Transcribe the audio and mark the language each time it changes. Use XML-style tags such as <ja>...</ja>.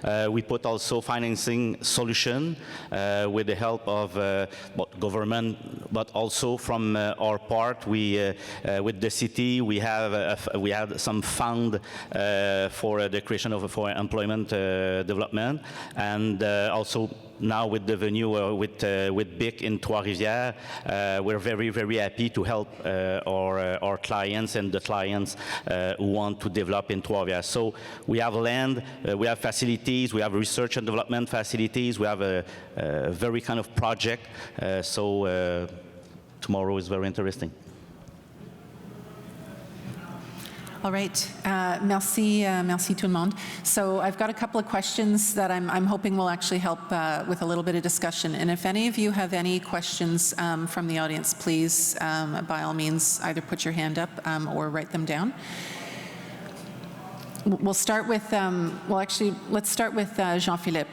<en>We put also financing solution with the help of government, but also from our part, we with the city we had some fund for the creation of for employment development, and also now with the venue with BIC in Trois-Rivières, we're very, very happy to help our clients and the clients who want to develop in Trois-Rivières. So we have land, we have facilities, we have research and development facilities, we have a very kind of project, so tomorrow is very interesting. All right,</en> <fr>merci, merci tout le monde.</fr> <en>So I've got a couple of questions that I'm hoping will actually help with a little bit of discussion. And if any of you have any questions from the audience, please, by all means, either put your hand up or write them down. We'll start with, well, actually, let's start with Jean-Philippe.</en>